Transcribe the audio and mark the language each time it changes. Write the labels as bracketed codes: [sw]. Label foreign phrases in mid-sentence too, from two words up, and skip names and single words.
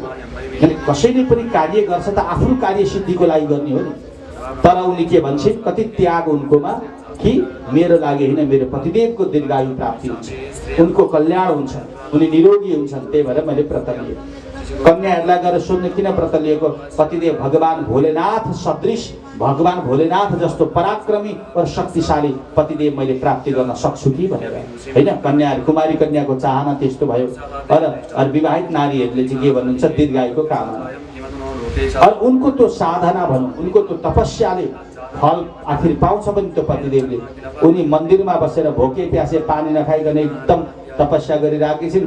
[ne] किन कसैले पनि कार्य गर्छ त आफ्नो कार्य सिद्धिको लागि गर्ने हो नि। तर उनी के भन्छन्? कति त्याग उनकोमा कि मेरो लागि होइन, मेरो पतिदेवको दीर्घायु प्राप्ति हुन्छ, उनको कल्याण हुन्छ, उनी निरोगी हुन्छन्, त्यही भएर मैले व्रत लिएँ। कन्याहरूलाई गएर सोध्ने किन व्रत लिएको? पतिदेव भगवान भोलेनाथ सदृश, भगवान भोलेनाथ जस्तो पराक्रमी और शक्तिशाली पतिदेव मैले प्राप्ति गर्न सक्छु कि भनेर होइन। कन्याहरू, कुमारी कन्याको चाहना त्यस्तो भयो। अरू विवाहित नारीहरूले चाहिँ के भन्नुहुन्छ? दीर्घायुको कामना। और उनको त्यो साधना भनौँ, उनको त्यो तपस्याले फल आखिर पाउँछ पनि त्यो पतिदेवले। उनी मन्दिरमा बसेर भोके प्यासे पानी नखाइकन एकदम तपस्या गरिरहेकी छिन्।